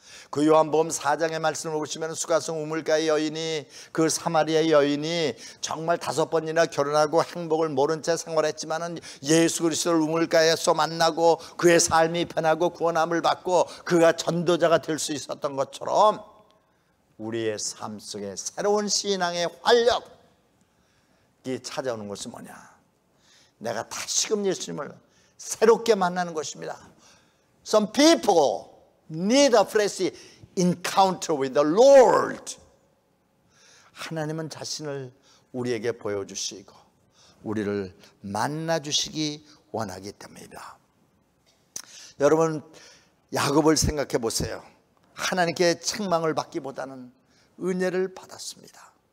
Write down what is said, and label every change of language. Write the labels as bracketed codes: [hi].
[ko] 그 요한복음 4장의 말씀을 보시면 수가성 우물가의 여인이, 그 사마리아 여인이 정말 5번이나 결혼하고 행복을 모른 채 생활했지만은 예수 그리스도를 우물가에서 만나고 그의 삶이 변하고 구원함을 받고 그가 전도자가 될 수 있었던 것처럼 우리의 삶 속에 새로운 신앙의 활력이 찾아오는 것이 뭐냐? 내가 다시금 예수님을 새롭게 만나는 것입니다. [en] Some people need a fresh encounter with the Lord. [ko] 하나님은 자신을 우리에게 보여주시고 우리를 만나주시기 원하기 때문이다. 여러분 야곱을 생각해 보세요. 하나님께 책망을 받기보다는 은혜를 받았습니다.